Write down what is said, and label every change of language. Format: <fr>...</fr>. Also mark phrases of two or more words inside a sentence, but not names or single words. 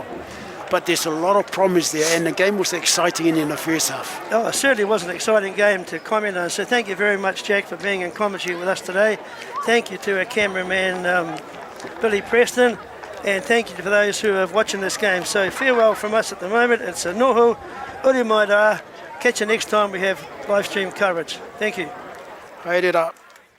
<en>But there's a lot of promise there, and the game was exciting in the first half. Oh, it certainly was an exciting game to comment on. So thank you very much, Jack, for being in commentary with us today. Thank you to our cameraman, Billy Preston, and thank you to those who are watching this game. So farewell from us at the moment. It's a</en> <mi>noho, uri mai rā.</mi> <en>Catch you next time we have live stream coverage. Thank you.</en> <mi>Haere rā.</mi>